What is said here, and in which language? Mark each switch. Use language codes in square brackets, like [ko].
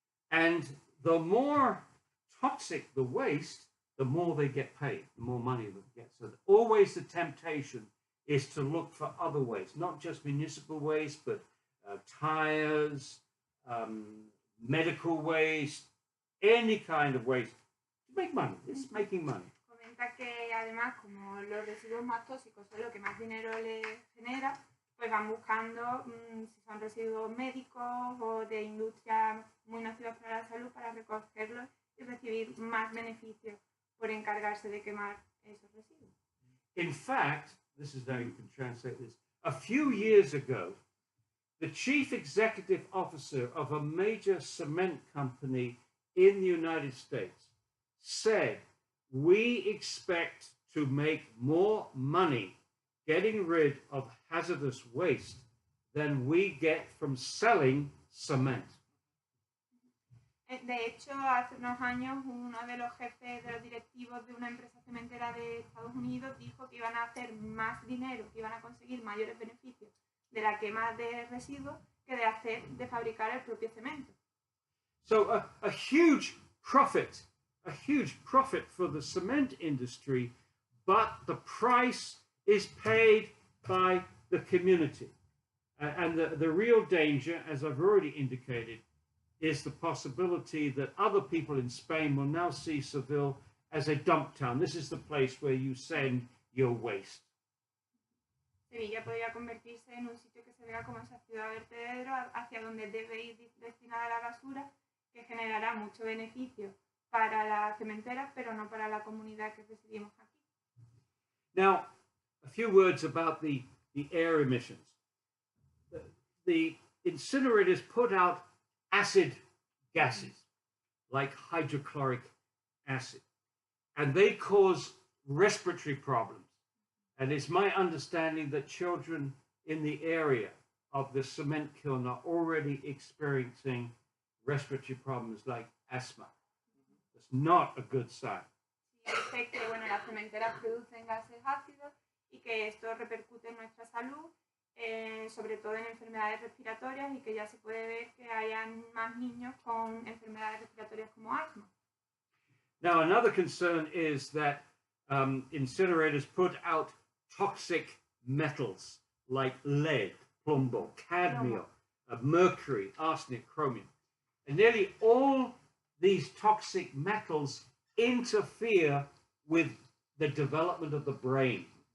[en] And the more toxic the waste, the more they get paid, the more money they get. So always the temptation is to look for other waste, not just municipal waste, but tires, medical waste, any kind of waste. To make money. It's making money. [es] Comenta que además, como los residuos más tóxicos son lo que más dinero le genera, pues van buscando si son residuos médicos o de industria muy nocivas para la salud para recogerlos y recibir más beneficios por encargarse de quemar esos residuos. [en] In fact, this is how you can translate this. A few years ago, the chief executive officer of a major cement company in the United States said, we expect to make more money getting rid of hazardous waste than we get from selling cement. [es] De hecho, hace unos años, uno de los jefes de los directivos de una empresa cementera de Estados Unidos dijo que iban a hacer más dinero, que iban a conseguir mayores beneficios de la quema de residuos que de fabricar el propio cemento. [en] So a huge profit for the cement industry, but the price is paid by the community. And the real danger, as I've already indicated, is the possibility that other people in Spain will now see Seville as a dump town. This is the place where you send your waste. [es] Sevilla podría convertirse en un sitio que se vea como esa ciudad vertedero hacia donde debe ir destinada la basura, que generará mucho beneficio para las cementeras, pero no para la comunidad que residimos aquí. [en] Now, a few words about the air emissions. The incinerators put out acid gases like hydrochloric acid, and they cause respiratory problems. And it's my understanding that children in the area of the cement kiln are already experiencing respiratory problems like asthma. It's not a good sign. [es] Sí, sé que bueno, las cementeras producen gases ácidos y que esto repercute en nuestra salud, sobre todo en enfermedades respiratorias, y que ya se puede ver que hayan más niños con enfermedades respiratorias como asma. [en] Now, another concern is that incinerators put out toxic metals like lead, plumbo, cadmium, mercury, arsenic, chromium. And nearly all these toxic metals interfere with the development of the brain.